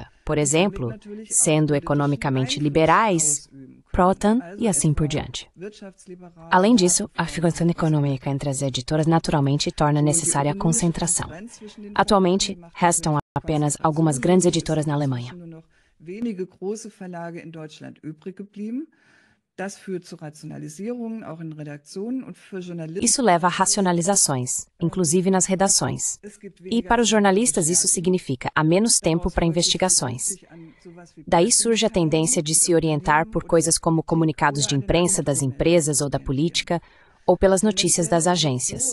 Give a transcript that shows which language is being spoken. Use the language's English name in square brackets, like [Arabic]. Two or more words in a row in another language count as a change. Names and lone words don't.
[Portuguese] Por exemplo, sendo economicamente liberais, pró-OTAN e assim por diante. Além disso, a figuração econômica entre as editoras naturalmente torna necessária a concentração. Atualmente, restam apenas algumas grandes editoras na Alemanha. [German] Wenige große Verlage in Deutschland übrig geblieben. Das führt zu Rationalisierungen, auch in Redaktionen und für Journalisten. [Portuguese] Isso leva a racionalizações, inclusive nas redações. E para os jornalistas isso significa há menos tempo para investigações. Daí surge a tendência de se orientar por coisas como comunicados de imprensa das empresas ou da política, ou pelas notícias das agências.